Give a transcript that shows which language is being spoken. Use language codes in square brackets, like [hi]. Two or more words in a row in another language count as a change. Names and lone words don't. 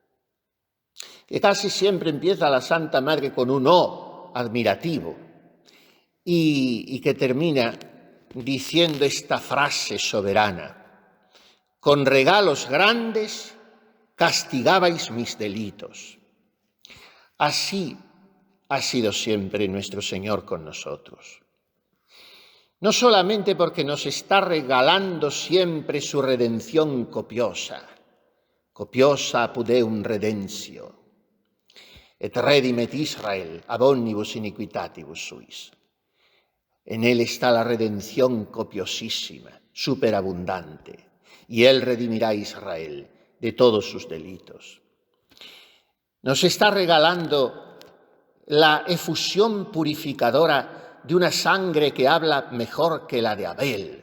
[es] Que casi siempre empieza la Santa Madre con un «oh» admirativo y que termina diciendo esta frase soberana: con regalos grandes castigabais mis delitos. Así ha sido siempre nuestro Señor con nosotros. No solamente porque nos está regalando siempre su redención copiosa, [la] copiosa apud eum redentio, et redimet Israel ab omnibus iniquitatibus suis. [es] En él está la redención copiosísima, superabundante, y él redimirá a Israel de todos sus delitos. Nos está regalando la efusión purificadora de una sangre que habla mejor que la de Abel.